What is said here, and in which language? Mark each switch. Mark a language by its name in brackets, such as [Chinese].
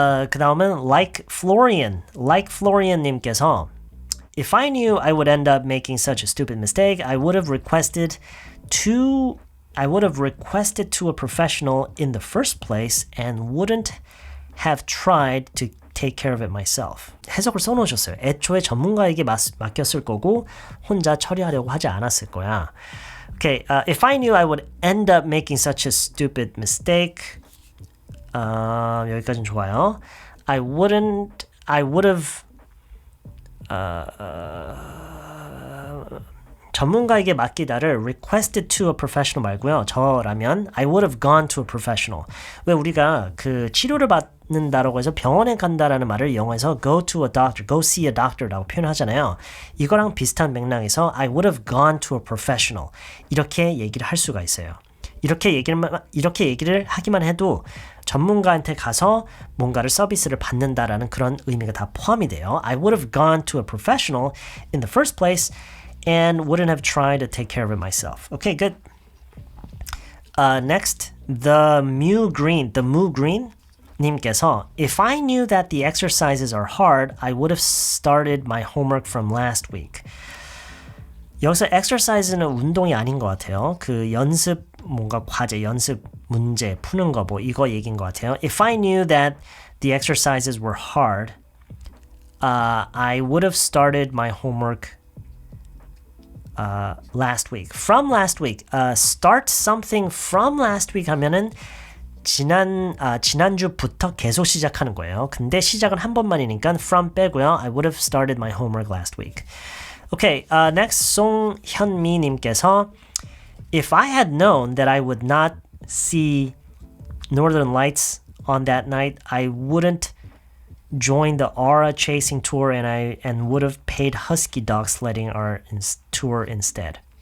[Korean] 그 다음은 [English] like Florian [Korean] 님께서 [English] If I knew I would end up making such a stupid mistake, I would have requested to a professional in the first place and wouldn't have tried to take care of it myself. [Korean] 해석을 써놓으셨어요. 애초에 전문가에게 맡겼을 거고 혼자 처리하려고 하지 않았을 거야. [English] Okay, if I knew I would end up making such a stupid mistake, [Korean] 여기까지는 좋아요. [English] I would have [Korean] 전문가에게 맡기다를 [English] requested to a professional [Korean] 말고요. 저라면 [English] I would have gone to a professional. [Korean] 왜 우리가 그 치료를 받는다라고 해서 병원에 간다라는 말을 영어에서 [English] go to a doctor, go see a doctor [Korean] 라고 표현하잖아요. 이거랑 비슷한 맥락에서 [English] I would have gone to a professional. [Korean] 이렇게 얘기를 할 수가 있어요. 이렇게 얘기를 하기만 해도 전문가한테 가서 뭔가를 서비스를 받는다라는 그런 의미가 다 포함이 돼요. [English] I would have gone to a professional in the first place and wouldn't have tried to take care of it myself. Okay, good. Next, the Moo Green [Korean] 님께서 [English] If I knew that the exercises are hard, I would have started my homework from last week. [Korean] 여기서 exercise는 운동이 아닌 것 같아요. 그 연습 뭔가 과제, 연습 문제 푸는 거 뭐 이거 얘기인 것 같아요. [English] If I knew that the exercises were hard, I would have started my homework last week. From last week. Start something from last week [Korean] 하면은 지난주부터 계속 시작하는 거예요. 근데 시작은 한 번만이니까 from 빼고요. [English] I would have started my homework last week. Okay, next 송현미 [Korean] 님께서 [English] If I had known that I would not see Northern Lights on that night, I wouldn't join the Aura chasing tour and would have paid Husky Dog sledding tour instead.